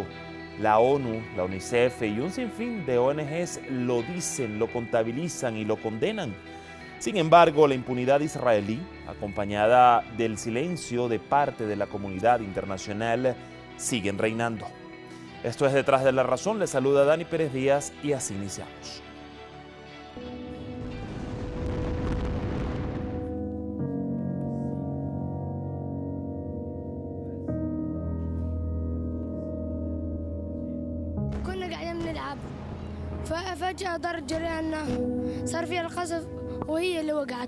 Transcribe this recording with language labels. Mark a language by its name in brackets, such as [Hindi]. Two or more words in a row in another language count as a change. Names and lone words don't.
[Spanish] La ONU, la UNICEF y un sinfín de ONGs lo dicen, lo contabilizan y lo condenan. Sin embargo, la impunidad israelí, acompañada del silencio de parte de la comunidad internacional, siguen reinando. Esto es Detrás de la Razón. Les saluda Dani Pérez Díaz y así iniciamos. [Arabic] فجأة ضرب جيراننا صار فيها القذف وهي اللي وقعت